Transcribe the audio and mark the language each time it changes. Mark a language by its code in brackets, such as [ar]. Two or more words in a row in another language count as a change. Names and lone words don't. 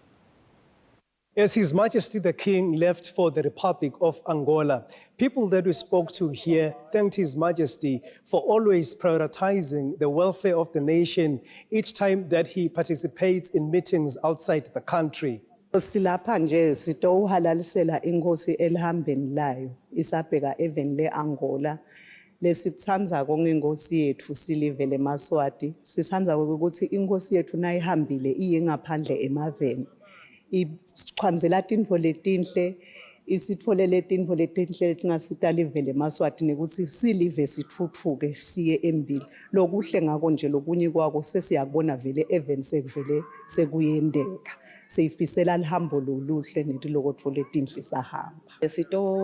[en] As His Majesty the King left for the Republic of Angola, people that we spoke to here thanked His Majesty for always prioritizing the welfare of the nation each time that he participates in meetings outside the country. [ss] Silapha nje sitowuhalalisela inkosi elihambeni layo isabheka even le Angola lesithanza kongenkosi yethu silivele Maswati sithanza ukuthi inkosi yethu nayihambile iyengaphandle emaveni ichwanzela tinfo letinhle isitfolele tinfo letinhle letingasitalive Maswati nekuthi silive sithuthuke siye embili lokuhle ngako nje lokunye kwako sesiyabona vele even sekuvele sekuyendeka seyifisela lihambo loluhle netilokotho letinhle sahamba